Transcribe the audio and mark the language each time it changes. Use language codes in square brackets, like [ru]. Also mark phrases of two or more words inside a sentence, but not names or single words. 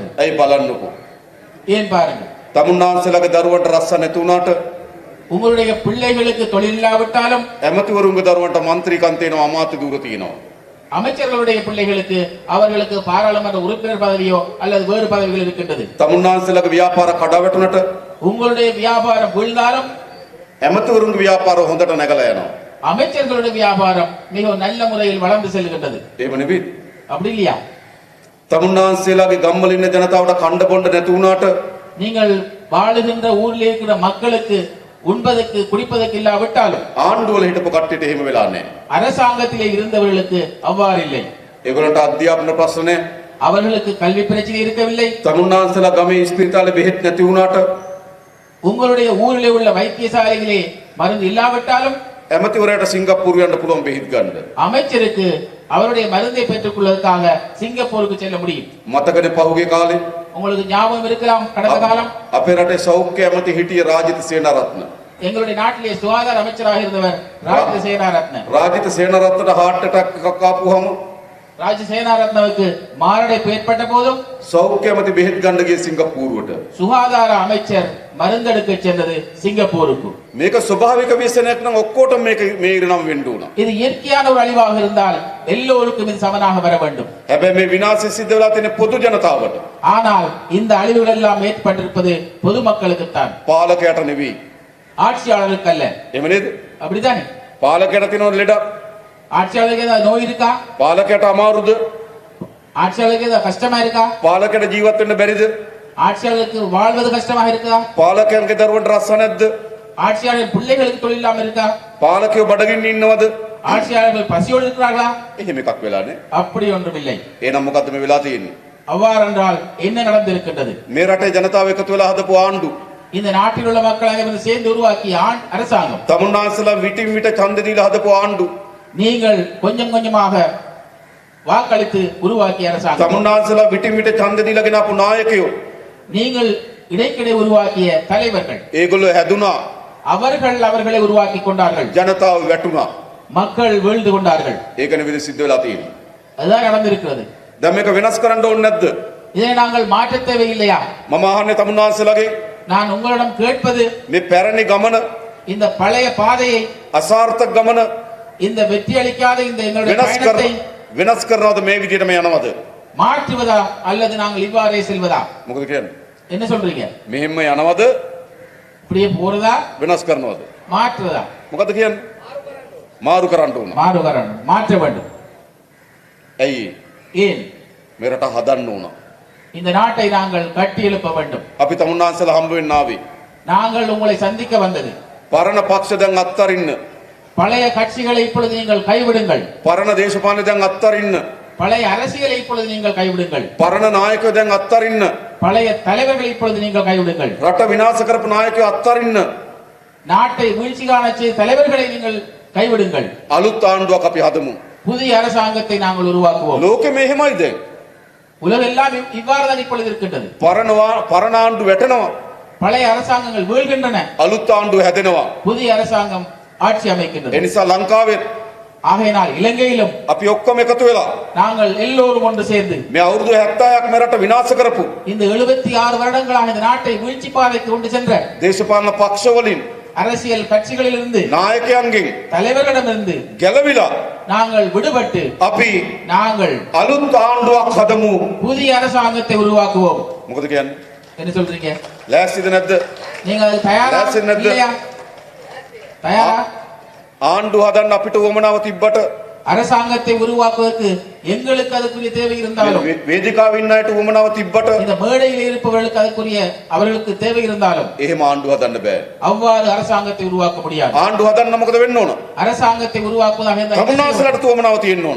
[si] ඇයි බලන්නකෝ. [ta] ஏன் பாருங்க. [si] තමුන්නාන්සේලාගේ දරුවන්ට රස්සා නැති වුණාට [ta] உங்களுடைய பிள்ளைகளுக்கு தொழில் இல்லாவிட்டாலும் [si] ඇමතිවරුන්ගේ දරුවන්ට මන්ත්‍රීකම් තියෙනවා, අමාත්‍ය ධූර තියෙනවා. [ta] அமைச்சர்களுடைய பிள்ளைகளுக்கு அவர்களுக்கு பாராளுமன்ற உறுப்பினர் பதவியோ அல்லது வேறு பதவிகள் இருக்கின்றது. [si] තමුන්නාන්සේලාගේ ව්‍යාපාර කඩාවැටුණට [ta] உங்களுடைய வியாபாரம் வீழ்ந்தாலும் [si] ඇමතිවරුන්ගේ ව්‍යාපාර හොඳට නැගලා යනවා. [ta] அமைச்சர்களுடைய வியாபாரம் மிக நல்ல முறையில் வளர்ந்து செல்கின்றது. [si] එහෙම නෙවෙයි. [ta] அப்படி இல்லையா? [si] තමුන්නාන්සේලාගේ ගම්වල ඉන්න ජනතාවට කණ්ඩ බොණ්ඩ නැති වුණාට [ta] நீங்கள் வாழுகின்ற ஊரில் இருக்கிற மக்களுக்கு உண்பதற்கு குடிப்பதற்கு இல்லாவிட்டாலும் [si] ආණ්ඩුවල හිටපු කට්ටියට එහෙම වෙලා නැහැ. [ta] அரசாங்கத்திலே இருந்தவர்களுக்கு அவ்வாறு இல்லை. [si] ඒගොල්ලන්ට අධ්‍යාපන ප්‍රශ්න නැහැ. [ta] அவர்களுக்கு கல்வி பிரச்சனை இருக்கவில்லை. [si] තමුන්නාන්සේලා ගමේ ඉස්පිරිතාලේ බෙහෙත් නැති වුණාට [ta] உங்களுடைய ஊரிலே உள்ள வைத்தியசாலைகளே மருந்து இல்லாவிட்டாலும் [si] ඇමතිවරයාට සිංගප්පූරු යන්න පුළුවන් බෙහෙත් ගන්න. [ta] அமைச்சருக்கு அவருடைய மருந்தை பெற்றுக் கொள்வதற்காக சிங்கப்பூருக்கு செல்ல முடியும். [si] මතකනේ පහුගිය කාලේ [ta] உங்களுக்கு ஞாபகம் இருக்கலாம், கடந்த காலம் [si] අපේ රටේ සෞඛ්‍ය ඇමති හිටිය රාජිත සේනාරත්න. [ta] எங்களுடைய நாட்டிலே சுகாதார அமைச்சராக இருந்தவர் ராஜ சேனாரத்ன. [si] රාජිත සේනාරත්නට [en] heart attack [si] එකක් ආපුවම [ta] ராஜ சேனாரத்னவுக்கு மாரடைப்பு ஏற்பட்ட போதும் [si] සෞඛ්‍ය ඇමති බෙහෙත් ගන්න ගියේ සිංගප්පූරුවට. [ta] சுகாதார அமைச்சர் மருந்தெடுக்க சென்றது சிங்கப்பூருக்கு. [si] මේක ස්වභාවික ව්‍යසනයක් නම් ඔක්කොටම මේ ඉරණම් වෙන්න උනා. [ta] இது இயற்கையான ஒரு அழிவாக இருந்தால் எல்லோருக்கும் இது சமனாக வர வேண்டும். [si] හැබැයි මේ විනාශය සිද්ධ වෙලා තියෙන පොදු ජනතාවට. [ta] ஆனால் இந்த அழிவுகள் எல்லாம் ஏற்பட்டிருப்பது பொதுமக்களுக்குத்தான், [si] පාලකයට නෙවෙයි. [ta] ஆட்சியாளருக்கு அல்ல. [si] එහෙම නේද? [ta] அப்படித்தானே? [si] පාලකයට තියෙන ලෙඩ [ta] ஆட்சியாளருக்கு ஏதாவது நோய் இருக்கா? [si] පාලකයට අමාරුද? [ta] ஆட்சியாளருக்கு ஏதாவது கஷ்டமா இருக்கா? [si] පාලකයට ජීවත් වෙන්න බැරිද? [ta] ஆட்சியாளருக்கு வாழ்வது கஷ்டமாக இருக்கா? [si] පාලකයන්ගේ දරුවන්ට රස්ස නැද්ද? [ta] ஆட்சியாளர் பிள்ளைகளுக்கு தொழில் இல்லாம இருக்கா? [si] පාලකයෝ බඩගින්න ඉන්නවද? [ta] ஆட்சியாளர்கள் பசியோடு இருக்கிறார்களா? [si] එහෙම එකක් වෙලානේ. [ta] அப்படி ஒன்றுமில்லை. [si] එහෙනම් මොකද්ද මේ වෙලා තියෙන්නේ? [ta] அவ்வாறென்றால் என்ன நடந்திருக்கின்றது? [si] මේ රටේ ජනතාව එකතු වෙලා හදපු ආණ්ඩු [ta] இந்த நாட்டில் உள்ள மக்கள் அனைவரும் சேர்ந்து உருவாக்கிய அரசாங்கம், [si] තමුන්නාන්සලා විටින් විට ඡන්ද දීලා හදපු ආණ්ඩු [ta] நீங்கள் கொஞ்சம் கொஞ்சமாக வாக்களித்து உருவாக்கிய அரசாங்கம், [si] තමුන්නාන්සලා විටින් විට ඡන්ද දීලා ගෙනාපු නායකයෝ [ta] நீங்கள் இடைக்கிடை உருவாக்கிய தலைவர்கள், [si] ඒගොල්ලෝ හැදුනා. [ta] அவர்கள் அவர்களை உருவாக்கி கொண்டார்கள். [si] ජනතාව වැටුණා. [ta] மக்கள் வீழ்ந்து கொண்டார்கள். [si] ඒකනේ විදිහ සිද්ධ වෙලා තියෙන්නේ. [ta] அதுதான் நடந்திருக்கிறது. [si] දැන් මේක වෙනස් කරන්න ඕනේ නැද්ද? [ta] இதை நாங்கள் மாற்ற தேவையில்லையா? [si] මම අහන්නේ තමුන්නාන්සලාගේ [ta] நான் உங்களிடம் கேட்பது, [si] මේ පැරණි ගමන [ta] இந்த பழைய பாதையை, [si] අසාර්ථක ගමන [ta] இந்த வெற்றி அளிக்காத இந்த எங்களுடைய [si] වෙනස් [ta] பயணத்தை [si] කරනවද මේ විදිහටම යනවද? [ta] மாற்றுவதா அல்லது நாங்கள் இவ்வாறே செல்வதா? [si] මොකද කියන්නේ? [ta] என்ன சொல்றீங்க? [si] මෙහෙම යනවද [ta] இப்படியே போறதா [si] වෙනස් කරනවද? [ta] மாற்றுவதா? [si] මොකද කියන්නේ? මාරු කරන්න ඕන. [ta] மாறுவரணும், மாற்ற வேண்டும். [si] ඇයි? [ta] ஏன்? [si] මේ රට හදන්න ඕන. [ta] இந்த நாட்டை நாங்கள் கட்டி எழுப்ப வேண்டும். [si] අපි තමුන්නාන්සලා හම්බ වෙන්න ආවේ. [ta] நாங்கள் உங்களை சந்திக்க வந்தது. [si] පරණ පක්ෂ දැන් අත්තරින්න. [ta] பழைய கட்சிகளை இப்பொழுது நீங்கள் கைவிடுங்கள். [si] පරණ දේශපාලන දැන් අත්තරින්න. [ta] பழைய அரசியலை இப்பொழுது நீங்கள் கைவிடுங்கள். [si] පරණ නායකයෝ දැන් අත්තරින්න. [ta] பழைய தலைவர்களை இப்பொழுது நீங்கள் கைவிடுங்கள். [si] රට විනාශ කරපු නායකයෝ අත්තරින්න. [ta] நாட்டை வீழ்ச்சி காணச் செய்த தலைவர்களை நீங்கள் கைவிடுங்கள். [si] අලුත් ආණ්ඩුවක් අපි හදමු. [ta] புதிய அரசாங்கத்தை நாங்கள் உருவாக்குவோம். [si] ලෝකෙ මෙහෙමයි දැන්. [ta] உலகெல்லாம் இவ்வாறுதான் இப்பொழுது இருக்கின்றது. [si] පරණ ආණ්ඩු වැටෙනවා. [ta] பழைய அரசாங்கங்கள் வீழ்கின்றன, [si] අලුත් ආණ්ඩුව හැදෙනවා. [ta] புதிய அரசாங்கம் ஆட்சி அமைக்கின்றது. [si] ඒ නිසා ලංකාවේ [ta] ஆகையினால் இலங்கையிலும் [si] අපි ඔක්කොම එකතු වෙලා [ta] நாங்கள் எல்லோரும் ஒன்று சேர்ந்து [si] මේ අවුරුදු 70ක් මේ රට විනාශ කරපු [ta] இந்த 76 வருடங்களாக இந்த நாட்டை வீழ்ச்சி பாதைக்கு கொண்டு சென்ற [si] දේශපාලන පක්ෂ වලින් [ta] அரசியல் கட்சிகளிலிருந்து, [si] නායකයන්ගෙන් [ta] தலைவர்களிடமிருந்து [si] ගැලවිලා [ta] நாங்கள் விடுபட்டு [si] අපි [ta] நாங்கள் [si] අලුත් ආණ්ඩුවක් හදමු. [ta] புதிய அரசாங்கத்தை உருவாக்குவோம். [si] මොකද කියන්නේ? [ta] என்ன சொல்றீங்க? [si] ලෑස්තිද නැද්ද? [ta] நீங்க அது தயாரா [si] ලෑස්ති නැද්ද? [ta] இல்லையா? தயாரா? [si] ආණ්ඩුව හදන්න අපිට උවමනාව තිබ්බට [ta] அரசாங்கத்தை உருவாக்குவதற்கு எங்களுக்கு அதுக்குரிய தேவை இருந்தாலும், [si] වේදිකාවේ ඉන්න අයට උවමනාව තිබ්බට [ta] இந்த மேடையில் இருப்பவர்களுக்கு அதுக்குரிய அவர்களுக்கு தேவை இருந்தாலும் [si] එහෙම ආණ්ඩුව හදන්න බෑ. [ta] அவ்வாறு அரசாங்கத்தை உருவாக்க முடியாது. [si] ආණ්ඩුව හදන්න මොකද වෙන්න ඕන? [ta] அரசாங்கத்தை உருவாக்குவதாக இருந்தால் [si] තමුන්නාන්සලාට උවමනාව තියෙන්න ඕන.